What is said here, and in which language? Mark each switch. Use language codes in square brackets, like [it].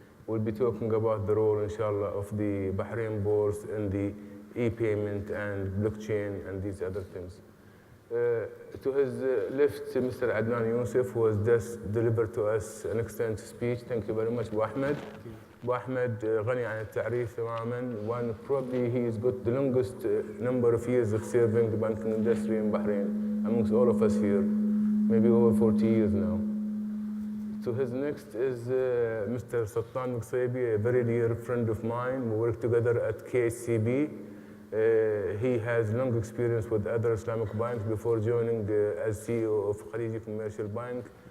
[en] We'll be talking about the role, inshallah, of the Bahrain Bourse in the e-payment and blockchain and these other things. To his left, Mr. Adnan Yousif, who has just delivered to us an extensive speech. Thank you very much, Ahmed. [ar] Ahmed, غني عن التعريف تماما. [en] One, probably he has got the longest number of years of serving the banking industry in Bahrain amongst all of us here, maybe over 40 years now. To his next is Mr. Sultan Muqsaybi, a very dear friend of mine. We work together at KCB. He has long experience with other Islamic banks before joining as CEO of Khalid Commercial Bank.